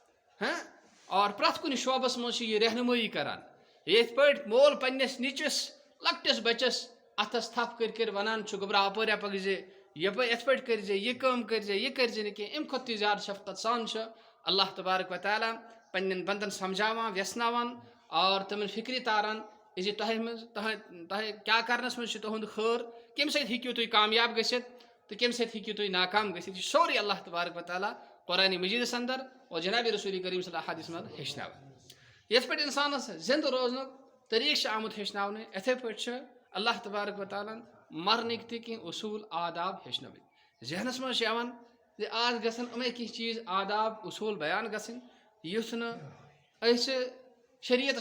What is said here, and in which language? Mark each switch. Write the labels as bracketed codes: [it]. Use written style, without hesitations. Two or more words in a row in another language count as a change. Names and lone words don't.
[ks] اور پرٛٮ۪تھ کُنہِ شوبَس منٛز چھِ یہِ رہنُمٲیی کران یِتھ پٲٹھۍ مول پنٛنِس نِچِس لۄکٹِس بَچَس اَتھَس تھپھ کٔرۍ کٔرۍ وَنان چھُ گوٚبرا اَپٲرۍ پَکہِ زِ یَپٲرۍ یِتھ پٲٹھۍ کٔرۍ زِ یہِ کٲم کٔرۍ زِ یہِ کٔرۍ زِ نہٕ کینٛہہ اَمہِ کھۄتہٕ تہِ زیادٕ شفقت سان چھُ [ar] اللہ تبارک و تعالیٰ [ks] پنٛنٮ۪ن بنٛدَن سَمجھاوان وٮ۪ژناوان اور تِمَن فِکرِ تاران زِ تۄہہِ منٛز تۄہہِ کیٛاہ کَرنَس منٛز چھُ تُہُنٛد خٲر کَمہِ سۭتۍ ہیٚکِو تُہۍ کامیاب گٔژھِتھ تہٕ کَمہِ سۭتۍ ہیٚکِو تُہۍ ناکام گٔژھِتھ یہِ چھُ سورُے [ar] اللہ تبارک و تعالیٰ [ks] قرآنِ مجیٖدَس اندر اور جنابِ رسوٗلِ کریم [ar] صلی اللہ علیہ وسلم [ks] ہیٚچھناوان یِتھ پٲٹھۍ اِنسانَس زِندٕ روزنُک طریٖقہٕ چھُ آمُت ہیٚچھناونہٕ یِتھَے پٲٹھۍ چھُ اللہ [ar] تبارک و تعالیٰ [ks] ہَن مَرنٕکۍ تہِ کینٛہہ اصوٗل آداب ہیٚچھنٲومٕتۍ ذہنَس منٛز چھِ یِوان زِ آز گژھن یِمَے کینٛہہ چیٖز آداب اصوٗل بیان گژھٕنۍ یُتھ نہٕ أسۍ شریعتَس